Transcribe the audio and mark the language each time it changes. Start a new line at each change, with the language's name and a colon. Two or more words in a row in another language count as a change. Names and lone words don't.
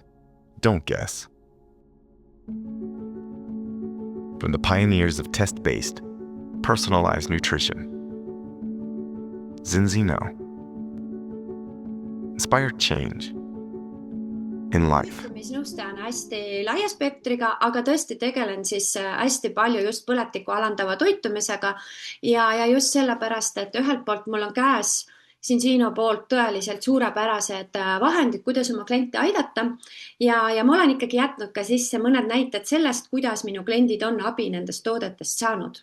English: Don't guess. From the pioneers of test-based, personalized nutrition, Zinzino. Inspire change in life.
Estonian: Nõustaja on hästi laia spektriga, aga tõesti tegelen siis hästi palju just põletikku alandava toitumisega ja just sellepärast, et ühelt poolt mul on käes Zinzino poolt tõeliselt suurepärased vahendid, kuidas oma kliente aidata ja ma olen ikkagi jätnud ka sisse mõned näited sellest, kuidas minu kliendid on abi nendest toodetest saanud.